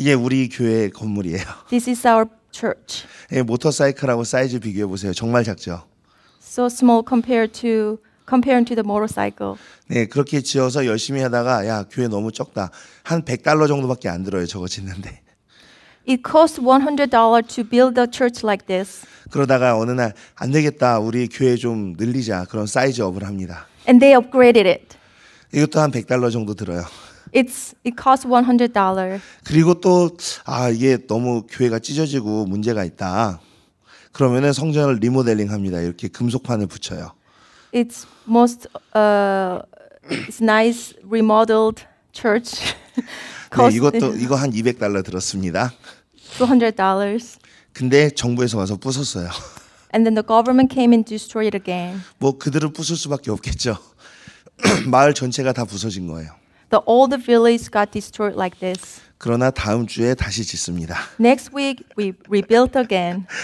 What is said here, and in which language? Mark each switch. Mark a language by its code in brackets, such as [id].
[ko] 이게 우리 교회 건물이에요. [en] This is our church. [ko] 예, 모터사이클하고 사이즈 비교해 보세요. 정말 작죠. [en] So small compared to the motorcycle. [ko] 네, 그렇게 지어서 열심히 하다가 야, 교회 너무 적다. 한 $100 정도밖에 안 들어요. 저거 짓는데. [en] It costs $100 to build a church like this. [ko] 그러다가 어느 날 안 되겠다. 우리 교회 좀 늘리자. 그럼 사이즈 업을 합니다. [en] And they upgraded it. [ko] 이것도 한 $100 정도 들어요. [en] It costs $100. [ko] 그리고 또 이게 너무 교회가 찢어지고 문제가 있다. 그러면은 성전을 리모델링 합니다. 이렇게 금속판을 붙여요. [en] It's it's nice remodeled church. [ko] 네, 이거 한 $200 들었습니다. [en] $200. [ko] 근데 정부에서 와서 부쉈어요. [en] And then the government came and destroyed it again. [ko] 뭐 그들을 부술 수밖에 없겠죠. 마을 전체가 다 부서진 거예요. [en] All the village got destroyed like this. [ko] 그러나 다음 주에 다시 짓습니다. [en] Next week we rebuilt again.